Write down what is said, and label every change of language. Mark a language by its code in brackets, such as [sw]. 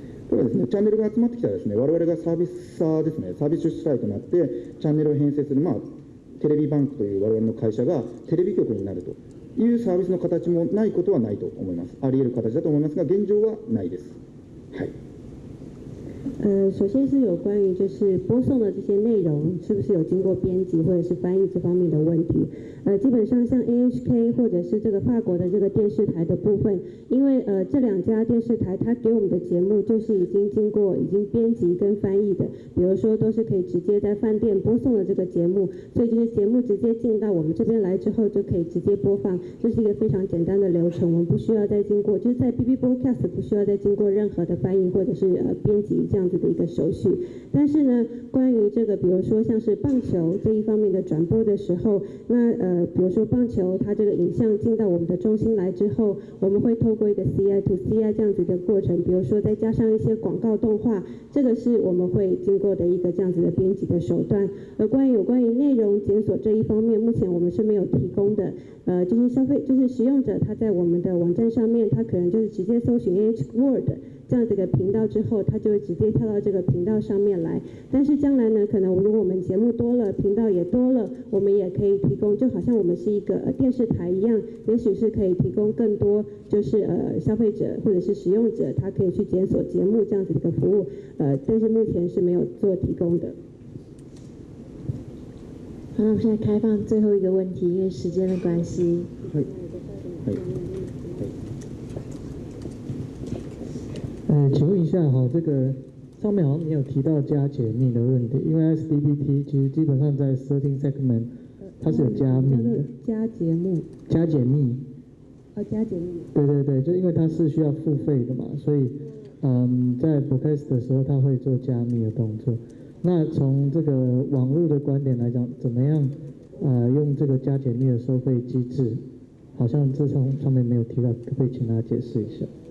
[ja] これはですね、チャンネルが集まってきたらですね、我々がサービスサーですね、サービス主体となってチャンネルを編成する、テレビバンクという我々の会社がテレビ局になるというサービスの形もないことはないと思います。あり得る形だと思いますが、現状はないです。はい。 [zh] 首先是有关于就是播送的这些内容是不是有经过编辑或者是翻译这方面的问题。基本上像 NHK 或者是这个法国的这个电视台的部分，因为这两家电视台它给我们的节目就是已经经过编辑跟翻译的，比如说都是可以直接在饭店播送的这个节目，所以就是节目直接进到我们这边来之后就可以直接播放，这是一个非常简单的流程，我们不需要再经过，就是在 BB Broadcast 不需要再经过任何的翻译或者是编辑这样子的一个手续。但是呢，关于这个比如说像是棒球这一方面的转播的时候，那比如说棒球它这个影像进到我们的中心来之后，我们会透过一个 CI to CI 这样子的过程，比如说再加上一些广告动画，这个是我们会经过的一个这样子的编辑的手段。而有关于内容检索这一方面，目前我们是没有提供的。就是使用者他在我们的网站上面，他可能就是直接搜寻 NH Word 这样子一个频道之后，他就会直接跳到这个频道上面来。但是将来呢，可能如果我们节目多了，频道也多了，我们也可以提供，就好像我们是一个电视台一样，也许是可以提供更多就是消费者或者是使用者，他可以去检索节目这样子一个服务。但是目前是没有做提供的。好，那我们现在开放最后一个问题，因为时间的关系。请问一下哈，这个上面好像没有提到加解密的问题，因为 SDPT 其实基本上在 13 segment 它是有加密的。加解密。加解密。加解密。对对对，就因为它是需要付费的嘛，所以在 broadcast 的时候它会做加密的动作。那从这个网络的观点来讲，怎么样用这个加解密的收费机制？好像这上面没有提到，可不可以請大家解釋一下？